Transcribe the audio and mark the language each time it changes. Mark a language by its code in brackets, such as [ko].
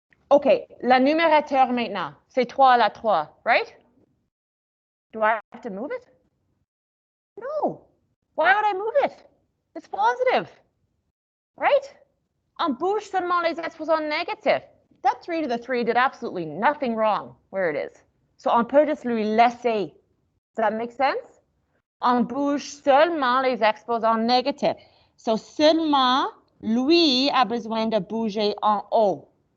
[fr] OK, la numérateur maintenant, c'est 3 à la 3, right? [en] Do I have to move it? No. Why would I move it? It's positive, right? [fr] On bouge seulement les exposants négatifs. [en] That 3 to the 3 did absolutely nothing wrong where it is. [fr] So on peut juste lui laisser. [en] Does that make sense? [fr] On bouge seulement les exposants négatifs. So seulement lui a besoin de bouger en haut.